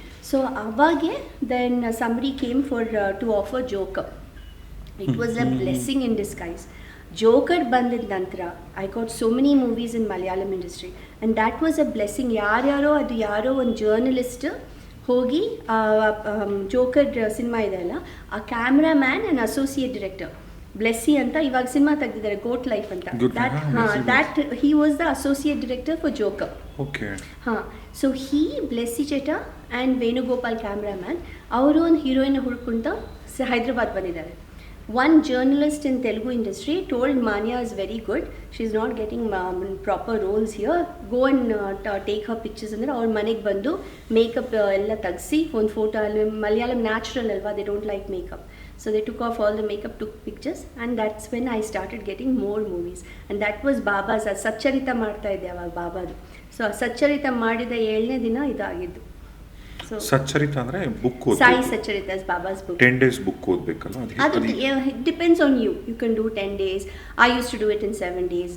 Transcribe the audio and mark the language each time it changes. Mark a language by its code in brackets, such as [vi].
[en] so [kn] ಅವಾಗೆ [en] Then somebody came for to offer Joker. It was a blessing in disguise. Joker [kn] ಬಂದಿದ ನಂತರ [en] I got so many movies in Malayalam industry and that was a blessing. [kn] ಯಾರೋ ಒಂದು journalist ಹೋಗಿ joker cinema ಇದೆ ಅಲ್ಲ, ಆ cameraman and associate director Blessy ಅಂತ ಇವಾಗ ಸಿನಿಮಾ ತೆಗೆದಿದ್ದಾರೆ, ಗೋಟ್ ಲೈಫ್ ಅಂತ. [en] That he was the associate director for Joker. [kn] ಹಾಂ, ಸೊ ಹೀ ಬ್ಲೆಸ್ಸಿ ಚಟ ಆ್ಯಂಡ್ ವೇಣುಗೋಪಾಲ್ ಕ್ಯಾಮ್ರಾಮ್ಯಾನ್ ಅವರು ಒಂದು ಹೀರೋಯಿನ್ ಹುಡ್ಕೊಂತ ಹೈದ್ರಾಬಾದ್ ಬಂದಿದ್ದಾರೆ. [en] One journalist in Telugu industry told Manya is very good, she is not getting proper roles here, go and take her pictures. [kn] ಅಂದರೆ ಅವ್ರ ಮನೆಗೆ ಬಂದು makeup ಎಲ್ಲ ತೆಗೆಸಿ ಒಂದು ಫೋಟೋ. ಅಲ್ಲಿ ಮಲಯಾಳಂ ನ್ಯಾಚುರಲ್ ಅಲ್ವಾ, [en] they don't like makeup, so they took off all the makeup, took pictures, and that's when I started getting more movies. And that was Baba's [kn] ಸಚ್ಚರಿತ ಮಾಡ್ತಾ ಇದ್ದೆ ಅವಾಗ ಬಾಬಾದು. ಸೊ ಸಚ್ಚರಿತ ಮಾಡಿದ 7ನೇ ದಿನ ಇದಾಗಿದ್ದು. ಸಚ್ಚರಿತ ಅಂದ್ರೆ book [en] Sai Satcharitra is Baba's book. [kn] 10 days book ಓದಬೇಕಲ್ಲ [en] ಅದು depends on you can do 10 days. I use to do it in 7 days.